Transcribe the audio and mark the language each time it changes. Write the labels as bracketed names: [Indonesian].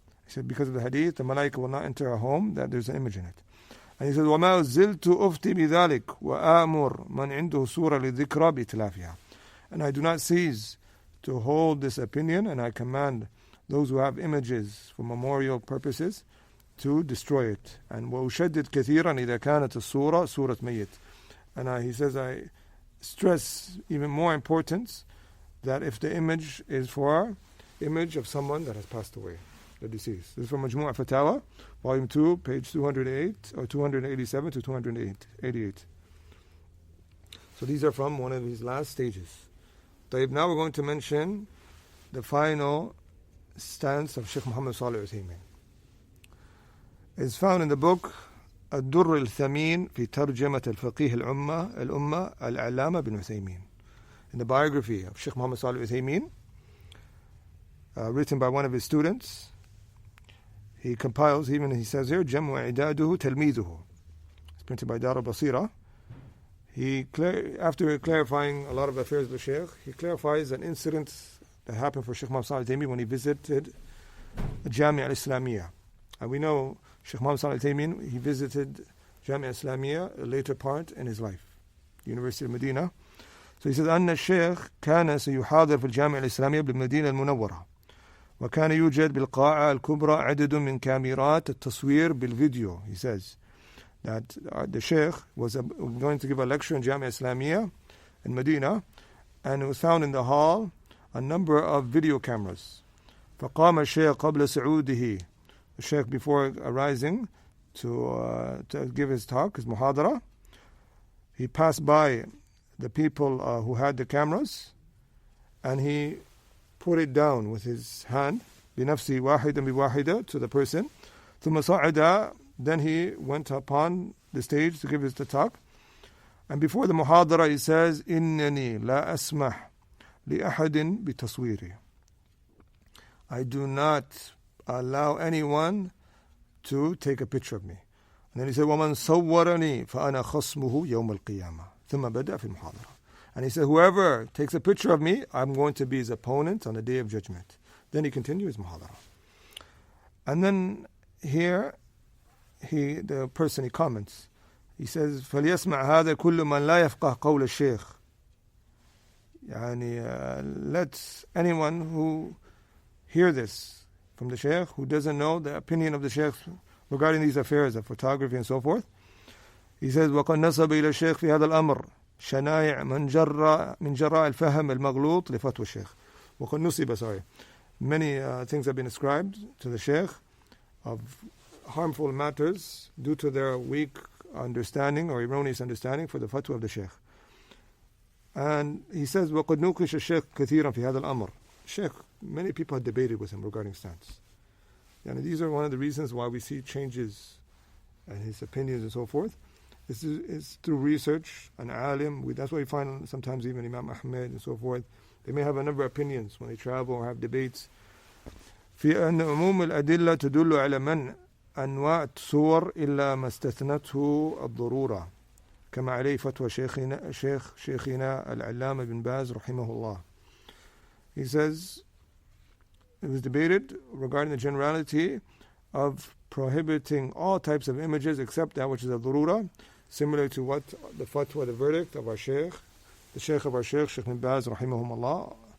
[English] He said, because of the hadith, the malaika will not enter a home that there's an image in it. And he says, [Arabic] وَمَا زِلْتُ أُفْتِي بِذَلِكَ وَآمُرْ مَنْ عِنْدُهُ سُورَ لِذِكْرَى بِإِتْلَافِهَا. [English] And I do not cease to hold this opinion, and I command those who have images for memorial purposes to destroy it. [Arabic] And وَأُشَدِّدْ كَثِيرًا إِذَا كَانَتِ الصُّورَةُ سُورَةَ مَيِّتٍ. [English] And he says, I stress even more importance that if the image is for image of someone that has passed away, the deceased. This is from Majmu' Fatawa, Volume 2, page 208 or 287 to 288. So these are from one of his last stages. Now we're going to mention the final stance of Shaykh Muhammad Salih al-Uthaymeen. It's found in the book [Arabic] الدر الثمين في ترجمة الفقيه الأمة العلامة بن عثيمين. [English] In the biography of Shaykh Muhammad Salih al-Uthaymeen, written by one of his students, he compiles, even he says here, [Arabic] جمع عداده تلميذه. [English] It's printed by Dar al-Basira. After clarifying a lot of affairs of the Shaykh, he clarifies an incident that happened for Shaykh Muhammad Salih al-Uthaymeen when he visited the Jami' al-Islamiyah. And we know Shaykh Muhammad Salih al-Uthaymeen, he visited Jami' al-Islamiyah a later part in his life, University of Medina. [Arabic] So he says, أن الشيخ كان سيحاضر في الجامعة الإسلامية بالمدينة المنورة وكان يوجد بالقاعة الكبرى عدد من كاميرات التصوير بالفيديو. [English] He says that the Shaykh was going to give a lecture in Jami' Islamiyah in Medina, and it was found in the hall a number of video cameras. [Arabic] فقام الشيخ قبل صعوده. [English] The Shaykh, before arising to give his talk, his muhadara, he passed by the people who had the cameras, and he put it down with his hand, [Arabic] بنفسه واحدا بواحدة, [English] to the person. [Arabic] ثم صعد, [English] then he went upon the stage to give his talk. And before the muhadara, he says, [Arabic] إنني لا أسمح لأحد بتصويري. [English] I do not allow anyone to take a picture of me. And then he said, [Arabic] ومن صورني فأنا خصمه يوم القيامة. ثم بدأ في المحاضرة. [English] And he said, whoever takes a picture of me, I'm going to be his opponent on the day of judgment. Then he continues his muhadara. And then here, the person, he comments. He says, [Arabic] فليسمع هذا كل من لا يفقه قول الشيخ. يعني, [English] let anyone who hear this from the Shaykh, who doesn't know the opinion of the Shaykh regarding these affairs of photography and so forth. [Arabic] He says, وقد نسب إلى الشيخ في هذا الأمر شنائع من جراء الفهم المغلوط لفتوى الشيخ. وقد نسب, [English] many things have been ascribed to the Shaykh of harmful matters due to their weak understanding or erroneous understanding for the fatwa of the Shaykh. And he says, [Arabic] وقد نوقش الشيخ كثيرا في هذا الأمر. [English] Shaykh, many people have debated with him regarding stance. And these are one of the reasons why we see changes in his opinions and so forth. This is through research, an alim. That's why we find sometimes even Imam Ahmed and so forth, they may have a number of opinions when they travel or have debates. [Arabic] في أن عموم الأدلة تدل على منع أنواع الصور إلا ما استثنته الضرورة كما عليه فتوى شيخنا العلامة بن باز رحمه الله. [English] He says, it was debated regarding the generality of prohibiting all types of images except that which is a darura, similar to what the fatwa, the verdict of our Shaykh, the Shaykh of our Shaykh, Shaykh Bin Baz rahimahumullah.